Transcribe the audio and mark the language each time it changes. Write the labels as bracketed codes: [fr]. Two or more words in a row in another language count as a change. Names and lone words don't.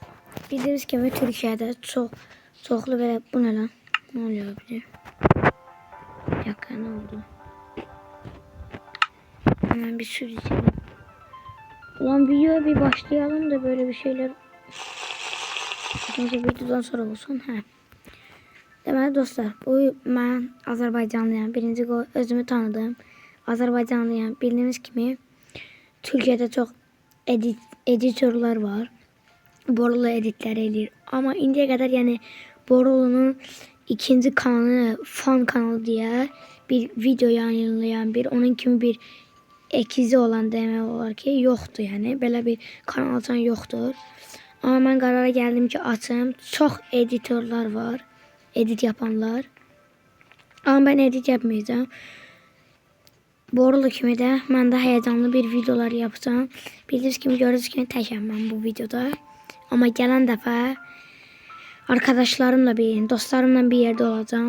[tr] Bildiğiniz gibi Türkiye'de çoklu böyle bu ne lan? Ne oluyor bir? Yakın ne oldu? Hemen bir süreceğim. Ulan videoya bir başlayalım da böyle bir şeyler. Videodan sonra olsun. He. [az] Deməli dostlar, bu mən Azərbaycanlıyam. Birinci özümü tanıdım. Azərbaycanlıyam. Bildiyiniz kimi Türkiyədə çox editörlər var. Borulu editlər edir. Amma indiyə qədər yəni Borulunun ikinci kanalı, fan kanalı deyə bir video yayınlayan, bir onun kimi bir ekizi olan demək olar ki, yoxdur yəni. Belə bir kanal açan yoxdur. Amma mən qərara gəldim ki, açım. Çox editörlər var. Edit yapanlar. [tr] Ama ben edit yapmayacağım. Borulu kimi de ben de heyecanlı bir videolar yapacağım. Bildiğiniz gibi gördüğünüz gibi təkəm ben bu videoda. Ama gelen defa arkadaşlarımla dostlarımla bir yerde olacağım.